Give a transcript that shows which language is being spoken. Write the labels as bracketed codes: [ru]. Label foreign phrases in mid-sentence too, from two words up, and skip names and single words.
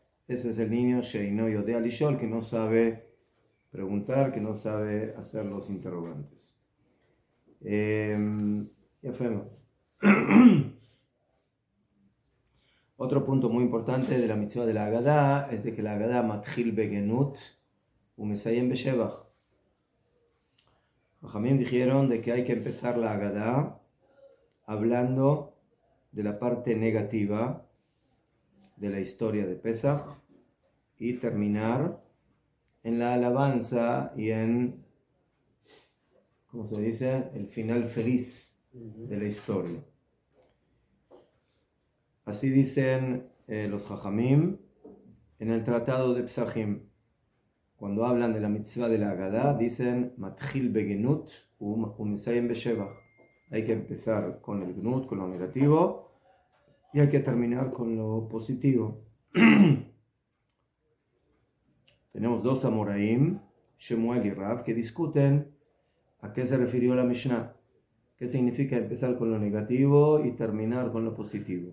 [es] Ese es el niño [he] שאינו יודע לשאול, [es] que no sabe preguntar, que no sabe hacer los interrogantes. Ya fuimos. Otro punto muy importante de la mitzvah de la Agadá es de que la Agadá [he] מתחיל בגנות ומסיים בשבח. [es] Jajamim dijeron de que hay que empezar la Agadá hablando de la parte negativa de la historia de Pesach y terminar en la alabanza y en, ¿cómo se dice?, el final feliz de la historia. Así dicen los Jajamim en el tratado de Pesachim. Cuando hablan de la mitzvah de la Agadá, dicen [he] מתחיל בגנות ומסיים בשבח. [es] Hay que empezar con el gnut, con lo negativo, y hay que terminar con lo positivo. Tenemos dos amoraim, Shemuel y Rav, que discuten a qué se refirió la Mishnah. ¿Qué significa empezar con lo negativo y terminar con lo positivo?